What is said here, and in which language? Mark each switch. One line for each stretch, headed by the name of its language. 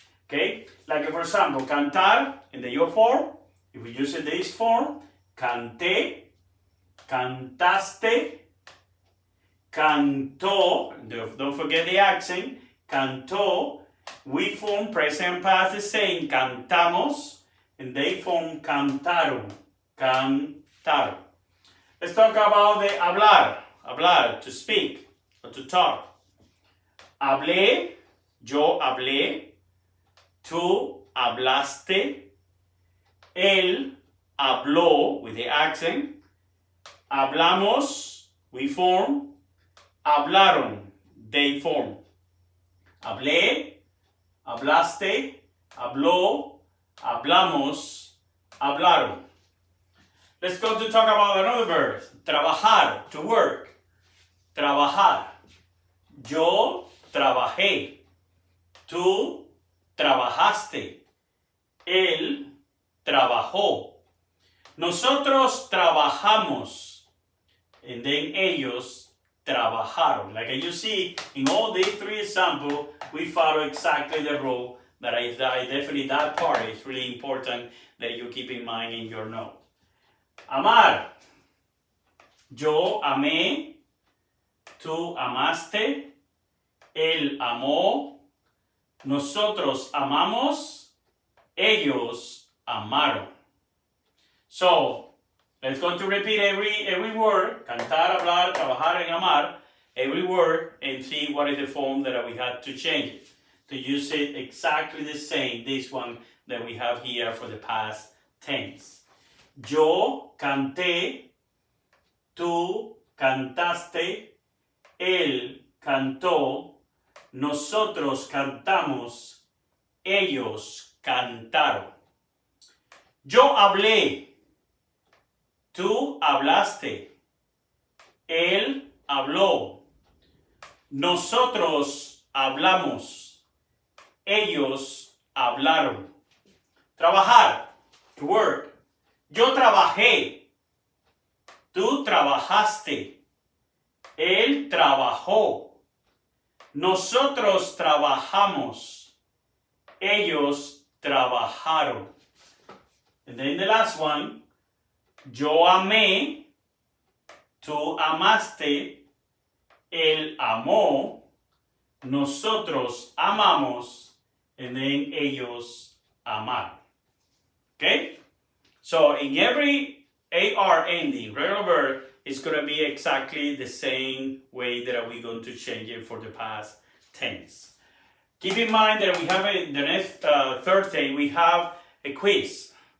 English: Okay? Like for example, cantar in the yo form, if we use this form,
Spanish: canté, cantaste, cantó,
English: don't forget the accent, cantó. We form present and past the same, cantamos, and they form cantaron, cantaron. Let's talk about the hablar, to speak, or to talk.
Spanish: Hablé, yo hablé, tú hablaste, él habló,
English: with the accent,
Spanish: hablamos, we form, hablaron, they form. Hablé, hablaste, habló, hablamos, hablaron.
English: Let's go to talk about another verb. Trabajar, to work. Trabajar.
Spanish: Yo trabajé. Tú trabajaste. Él trabajó. Nosotros trabajamos.
English: And then
Spanish: ellos trabajaron.
English: Like you see, in all these three examples, we follow exactly the rule that I definitely, that part is really important that you keep in mind in your note.
Spanish: Amar. Yo amé, tú amaste, él amó, nosotros amamos, ellos amaron.
English: So, let's go to repeat every word, cantar, hablar, trabajar, and amar, every word, and see what is the form that we had to change it. To use it exactly the same, this one that we have here for the past tense.
Spanish: Yo canté, tú cantaste, él cantó, nosotros cantamos, ellos cantaron. Yo hablé, tú hablaste, él habló, nosotros hablamos, ellos hablaron. Trabajar,
English: to work.
Spanish: Yo trabajé, tú trabajaste, él trabajó, nosotros trabajamos, ellos trabajaron.
English: And then the last one,
Spanish: yo amé, tú amaste, él amó, nosotros amamos, and then ellos amaron.
English: Okay? So in every AR ending, regular verb, it's going to be exactly the same way that we're going to change it for the past tense. Keep in mind that we have the next Thursday, we have a quiz.